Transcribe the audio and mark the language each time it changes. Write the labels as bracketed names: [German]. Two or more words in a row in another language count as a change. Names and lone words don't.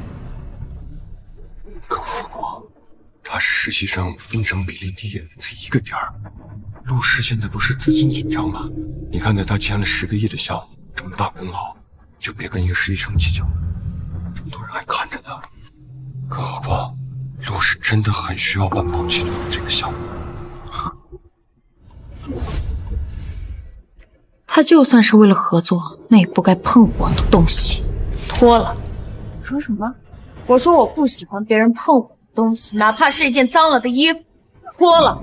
[Chinese] 更何況他是實習生，分成比例低，才1個點兒。陸氏現在不是資金緊張嗎？你看在他簽了10個億的項目，這麼大功勞，就別跟一個實習生計較。這麼多人還看着呢。更何況陸氏真的很需要萬寶集團的這個項目。他就算是為了合作，那也不該碰我的東西。脫了。你說什麼？我說我不喜歡別人碰我的東西，哪怕是一件髒了的衣服。脫了。